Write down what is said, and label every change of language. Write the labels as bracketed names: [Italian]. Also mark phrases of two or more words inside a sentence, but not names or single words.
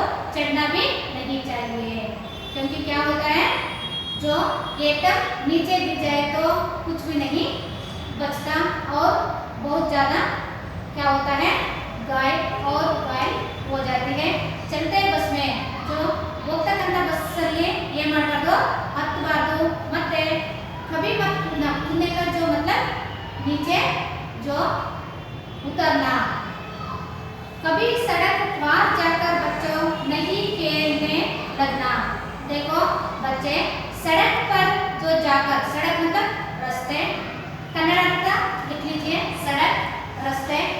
[Hindi] चढ़ना भी नहीं चाहिए, क्योंकि क्या होता है जो एकदम नीचे गिर जाए तो कुछ भी नहीं बचता और बहुत ज़्यादा क्या होता है घायल हो जाती है। चलते बस में जो [Kannada] ಹೋಗ್ತಕ್ಕಂಥ ಬಸ್ಸಲ್ಲಿ ಏನು ಮಾಡಬಾರ್ದು ಹತ್ತಬಾರ್ದು ಮತ್ತೆ [Hindi] कभी मत कूदने का जो मतलब नीचे जो उतरना। कभी सड़क पार जाकर बच्चों नहीं खेलने लगना। देखो बच्चे सड़क पर जो जाकर, सड़क मतलब रास्ते, कन्नड़ का लिख लीजिए सड़क रास्ते।